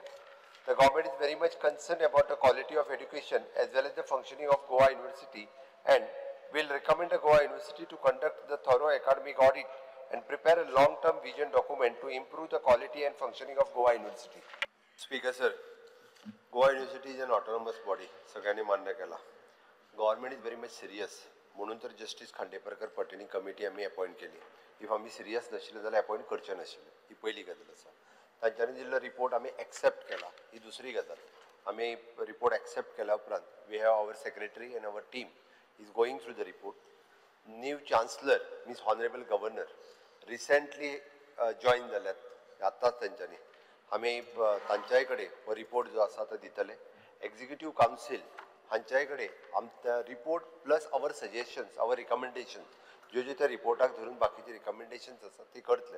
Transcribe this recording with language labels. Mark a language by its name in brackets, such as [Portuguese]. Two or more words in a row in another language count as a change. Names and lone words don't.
[English] The government is very much concerned about the quality of education as well as the functioning of Goa University and will recommend the Goa University to conduct the thorough academic audit and prepare a long-term vision document to improve the quality and functioning of Goa University. Speaker sir, Goa University is an autonomous body. [Konkani] सगळ्यांनी मान्य केला. [English] Government is very much serious. [Konkani] म्हणून तर जस्टिस खांडेपारकर [English] pertaining committee [Konkani] आम्ही अपॉइंट केली. इफ आम्ही सिरियस नसले जाल्यार अपॉइंट करचे नाशिल्ले. ही पहिली गजाल आसा. तांच्यांनी दिल्लो रिपोर्ट आम्ही एक्सेप्ट केला. ही दुसरी गजाल. आम्ही [English] report accept [Konkani] केल्या उपरांत [English] we have our secretary and our team is going through the report. new chancellor means honourable governor recently join [Konkani] जाल्यात आताच तांच्यांनी. आम्ही तांच्याय कडेन हो रिपोर्ट जो आसा तो दितले. [English] executive council [Konkani] हांच्याय कडेन आमचा [English] report plus our suggestions our recommendation [Konkani] ज्यो त्या रिपोर्टाक धरून बाकीचे रिकमेंडेशन्स आसा ती करतले.